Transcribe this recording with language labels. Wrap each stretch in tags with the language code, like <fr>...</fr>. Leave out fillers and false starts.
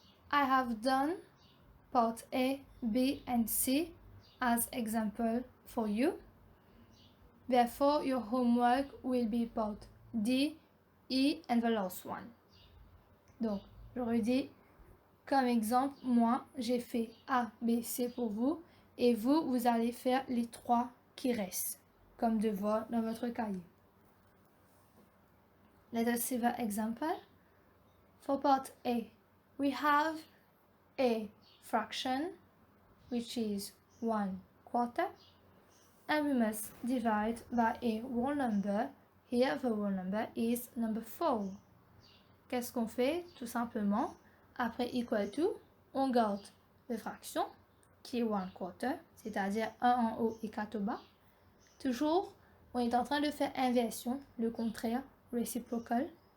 <en>I have done part A, B, and C as example for you. Therefore, your homework will be part D, E, and the last one.</en> <fr>Donc, je redis, comme exemple, moi, j'ai fait A, B, C pour vous, et vous, vous allez faire les trois qui restent, comme devoir dans votre cahier.</fr> <en>Let us see the example. For part A, we have a fraction, which is 1/4, and we must divide by a whole number. Here, the whole number is number 4.</en> <fr>Qu'est-ce qu'on fait? Tout simplement, après equal to, on garde la fraction, qui est 1/4, c'est-à-dire 1 en haut et 4 au bas. Toujours, on est en train de faire inversion, le contraire, reciprocal.</fr>